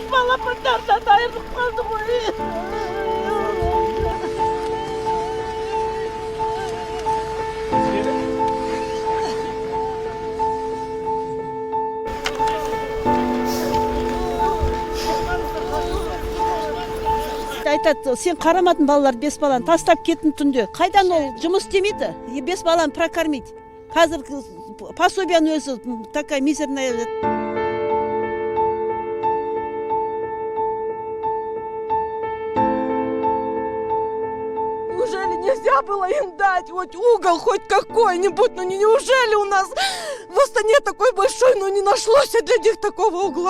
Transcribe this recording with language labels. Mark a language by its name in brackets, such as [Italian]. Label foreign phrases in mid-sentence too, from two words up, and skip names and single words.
[Kazakh] балапандардан айырылып қалды ғой. Айтады, сен қарамадың балалар 5 баланы тастап кеттің түнде. Қайдан ол жұмыс істемейді? 5 баланы прокормить. Қазір пособияның өзі [Russian] такая мизерная. Неужели нельзя было им дать хоть угол, хоть какой-нибудь? Ну неужели у нас в Астане такой большой, но не нашлось для них такого угла?